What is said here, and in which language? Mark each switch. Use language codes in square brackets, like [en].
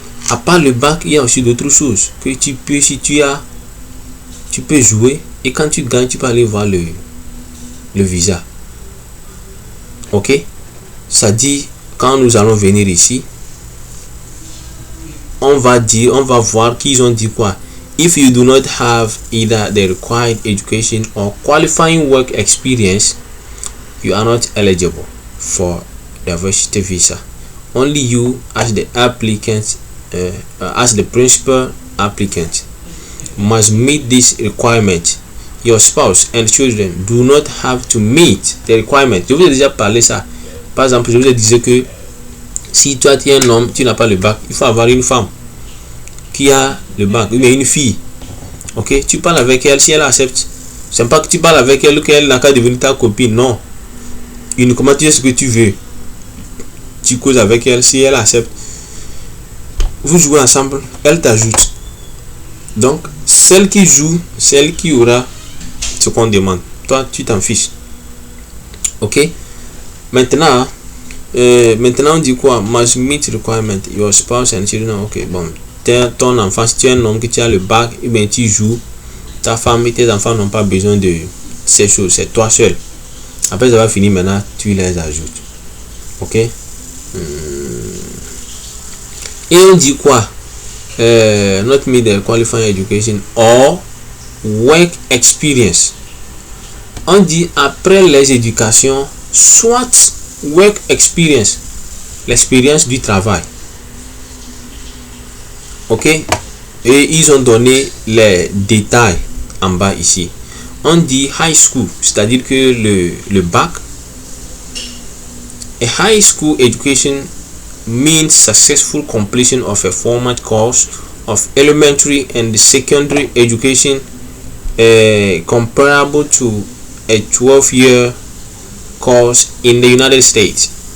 [fr] À part le bac, il y a aussi d'autres choses que tu peux, si tu peux jouer, et quand tu gagnes, tu peux aller voir le visa. Ok? Ça dit, quand nous allons venir ici, on va voir qu'ils ont dit quoi. [en] If you do not have either the required education or qualifying work experience, you are not eligible for diversity visa. Only you as the applicant, as the principal applicant, must meet this requirement. Your spouse and children do not have to meet the requirement. [fr] Je vous ai déjà parlé ça. Par exemple, je vous ai dit que si toi tu es un homme, tu n'as pas le bac, il faut avoir une femme qui a le bac, mais une fille. Ok, tu parles avec elle, si elle accepte. C'est pas que tu parles avec elle, qu'elle n'a qu'à devenir ta copine, non. Uniquement tu sais ce que tu veux. Tu causes avec elle, si elle accepte. Vous jouez ensemble, elle t'ajoute. Donc, celle qui joue, celle qui aura ce qu'on demande. Toi, tu t'en fiches. Ok. Maintenant, on dit quoi? [en] Must meet requirement. Your spouse and children. [fr] Ok, bon. Ton enfant, si tu es un homme qui a le bac, et bien tu joues. Ta femme et tes enfants n'ont pas besoin de ces choses. C'est toi seul. Après, ça va finir maintenant. Tu les ajoutes. Ok. Et on dit quoi? [en] Not meet the qualifying education or work experience. [fr] On dit après les éducations, soit work experience, l'expérience du travail. Ok? Et ils ont donné les détails en bas ici. On dit high school, c'est-à-dire que le bac. [en] A high school education means successful completion of a formal course of elementary and secondary education comparable to a 12-year course in the United States.